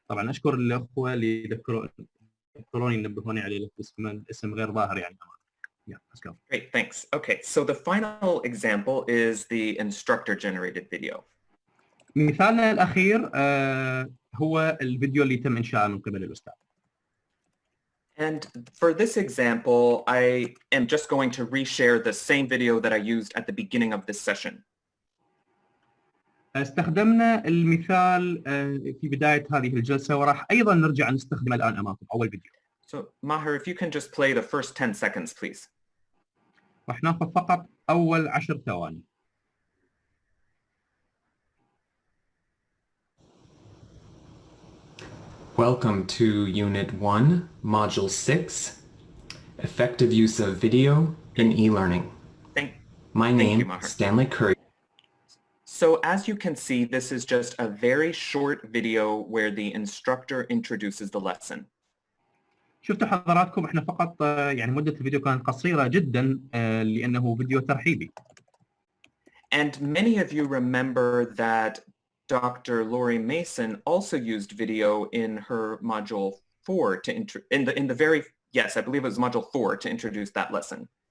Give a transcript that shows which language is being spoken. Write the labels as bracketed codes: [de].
[ar] طبعا اشكر الاخوه اللي ذكروني نبهوني عليه الاسم غير ظاهر يعني. [en] Yeah, let's go. Great, thanks. Okay, so the final example is the instructor generated video. [ar] مثالنا الاخير هو الفيديو اللي تم انشاؤه من قبل الاستاذ. [en] And for this example, I am just going to reshare the same video that I used at the beginning of this session. [ar] استخدمنا المثال في بداية هذه الجلسة وراح أيضا نرجع نستخدمه الآن أمامكم أول فيديو. [en] So Maher, if you can just play the first 10 seconds, please. [ar] راح ناخذ فقط أول 10 ثواني. [en] Welcome to Unit 1, Module 6, Effective Use of Video in E-Learning. My name is Stanley Curry. So as you can see, this is just a very short video where the instructor introduces the lesson. [ar] شفتوا حضراتكم احنا فقط يعني مدة الفيديو كانت قصيرة جدا لأنه فيديو ترحيبي. [en] And many of you remember that Dr. Lori Mason also used video in her module 4 to I believe it was module 4 to introduce that lesson.